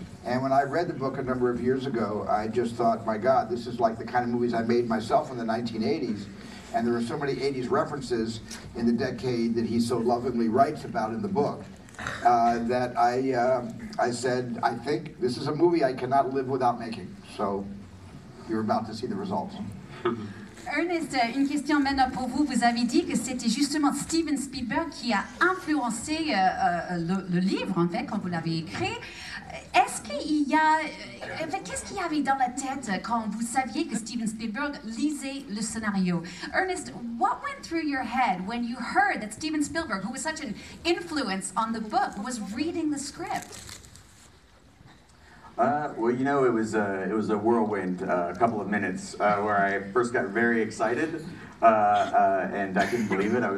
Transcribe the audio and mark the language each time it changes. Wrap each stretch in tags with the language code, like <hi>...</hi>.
<en>And when I read the book a number of years ago, I just thought, my God, this is like the kind of movies I made myself in the 1980s. And there are so many 80s references in the decade that he so lovingly writes about in the book that I said, I think this is a movie I cannot live without making. So you're about to see the results.</en> <fr>Ernest, une question maintenant pour vous. Vous avez dit que c'était justement Steven Spielberg qui a influencé le livre, en fait, quand vous l'avez écrit. Est-ce qu'il y a... Qu'est-ce qu'il y avait dans la tête quand vous saviez que Steven Spielberg lisait le scénario?</fr> <en>Ernest, what went through your head when you heard that Steven Spielberg, who was such an influence on the book, was reading the script? Well, you know, it was a whirlwind, a couple of minutes where I first got very excited, and I couldn't believe it.</en>